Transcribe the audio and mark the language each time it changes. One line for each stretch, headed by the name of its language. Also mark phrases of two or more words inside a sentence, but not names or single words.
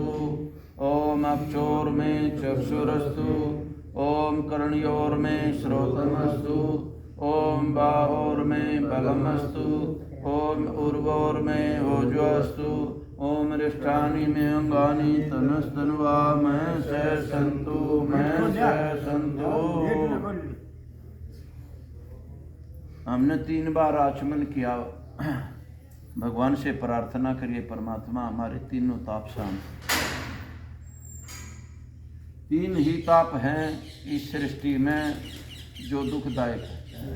Sanskrit: ओम अक्षोर में चक्षुरस्तु ओम कर्णयोर में श्रोतमस्तु ओम बाहोर में बलमस्तु ओम उर्वोर में ओजोस्तु ओम रिष्ठानि में अंगानि तनस्तनुवा मैं से संतु मैं से संतु।
Hindi: हमने 3 बार आचमन किया। भगवान से प्रार्थना करिए परमात्मा हमारे तीनों ताप शांत। 3 ही ताप हैं इस सृष्टि में जो दुखदायक है।